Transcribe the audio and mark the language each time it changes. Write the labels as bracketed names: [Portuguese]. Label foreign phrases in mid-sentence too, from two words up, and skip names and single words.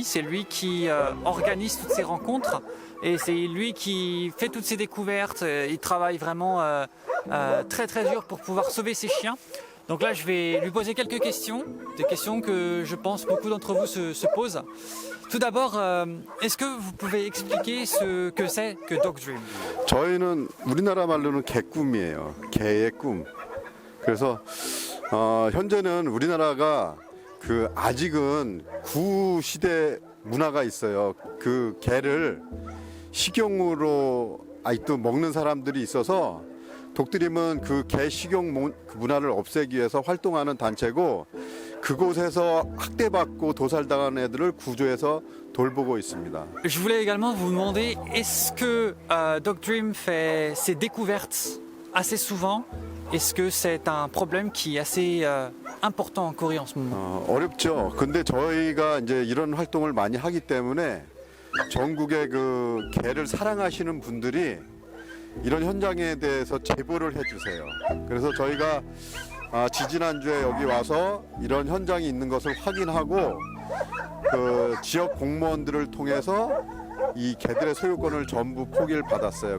[French] C'est lui qui organise toutes ces rencontres et c'est lui qui fait toutes ces découvertes. Il travaille vraiment très dur pour pouvoir sauver ces chiens. Donc là, je vais lui poser quelques questions, des questions que je pense beaucoup d'entre vous se posent. Tout d'abord, est-ce que vous pouvez expliquer ce que c'est que Dog Dream? [Korean] 저희는 우리나라 말로는 개꿈이에요. 개의 꿈. 그래서 현재는 우리나라가 아직은 구시대 문화가 있어요. 그 개를 식용으로 아직도 먹는 사람들이 있어서 독드림은 그 개 식용 문화를 없애기 위해서 활동하는 단체고 그곳에서 학대받고 도살당한 애들을 구조해서 돌보고 있습니다. [French] Je voulais également vous demander, est-ce que Dog Dream fait ses découvertes assez souvent? Est-ce que c'est un problème qui est assez important en Corée en ce moment? [Korean] 어렵죠. 근데 저희가 이제 이런 활동을 많이 하기 때문에 전국의 그 개를 사랑하시는 분들이 이런 현장에 대해서 제보를 해주세요. 그래서 저희가 지지난주에 여기 와서 이런 현장이 있는 것을 확인하고 그 지역 공무원들을 통해서 이 개들의 소유권을 전부 포기를 받았어요.